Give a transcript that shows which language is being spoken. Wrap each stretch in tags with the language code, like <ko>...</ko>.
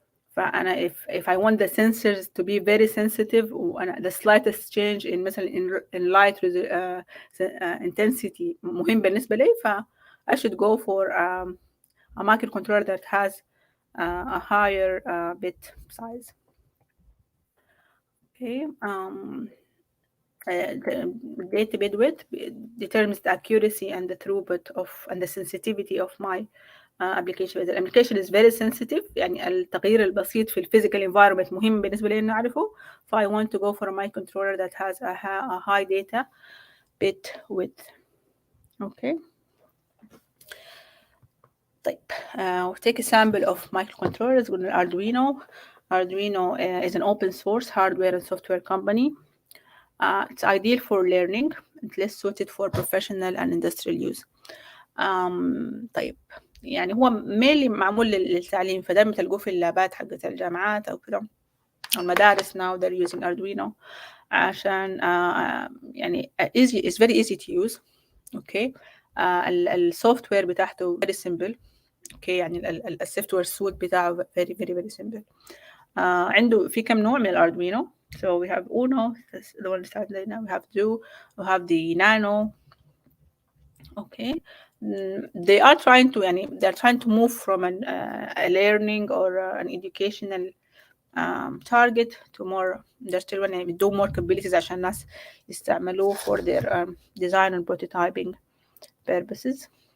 <en>فأنا if I want the sensors to be very sensitive وأنا the slightest change in مثلا in light intensity</en> <ar>مهم بالنسبة لي</ar> <en>I should go for a microcontroller that has a higher bit size. okay the data bit width determines the accuracy and the throughput of and the sensitivity of my application. the application is very sensitive</en> <ar>يعني التغيير البسيط في physical environment مهم بالنسبة لي إنه أعرفه.</ar> <en>I want to go for a microcontroller that has a high data bit width. okay طيب we'll take a sample of microcontrollers with Arduino. Arduino is an open source hardware and software company. It's ideal for learning. It's less suited for professional and industrial use.</en> <ar>طيب يعني هو mainly معمول للتعليم فدايما تلقوه في اللابات حقت الجامعات أو كده.</ar> <en>المدارس now they're using Arduino</en> <ar>عشان يعني</ar> <en>it's very easy to use.</en> <ar>okay السوفت وير بتاعته</ar> <en>very simple.</en> <ar>okay يعني السوفت وير سوت بتاعه</ar> <en>very very very simple.</en> <ar>عنده في كم نوع من الأردوينو.</ar> <en>so we have Uno, the one that now we have Duo, we have the Nano. okay they are trying to يعني they're trying to move from a learning or an educational target to more industrial one يعني do more capabilities عشان الناس يستعملوه for their design and prototyping purposes.</en>